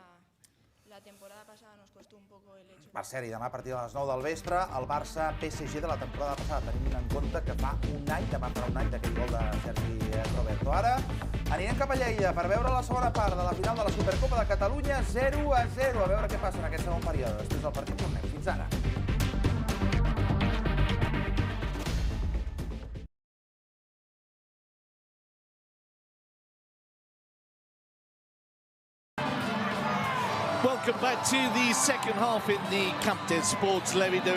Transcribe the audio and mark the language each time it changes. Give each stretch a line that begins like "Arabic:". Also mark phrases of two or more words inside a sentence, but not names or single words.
Catalan: Per cert, i demà a partir de les 9 del vespre, el Barça-PSG de la temporada passada, tenint en compte que fa un any, demà farà un any d'aquell gol de Sergi Roberto. Ara anirem cap a Lleida per veure la segona part de la final de la Supercopa de Catalunya, 0-0. A veure què passa en aquest segon període. Després del partit tornem. Fins ara.
English: Welcome back to the second half in the Camp de Sports Lleida.